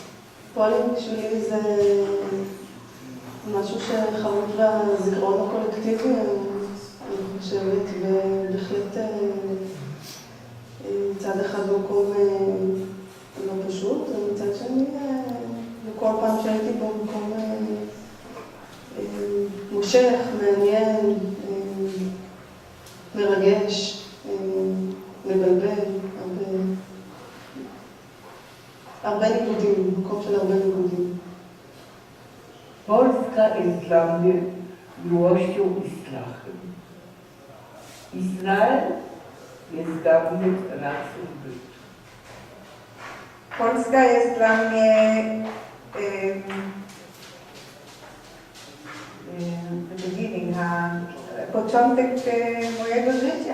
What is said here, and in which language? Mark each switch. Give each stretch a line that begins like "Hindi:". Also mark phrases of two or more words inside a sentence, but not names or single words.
Hebrew: פולין בשבילי זה משהו שחרוט בזיכרון הקולקטיבי, אני חושבת, ובהחלט מצד אחד מקום לא פשוט, ומצד שני, וכל פעם שהייתי בו מקום מושך, מעניין, מרגש, מבלבל, הרבה ניגודים, מקום של הרבה ניגודים.
Polish: Polska jest dla mnie miłością i strachem. Izrael jest dla mnie racją bytu. Polska jest dla mnie początek mojego życia.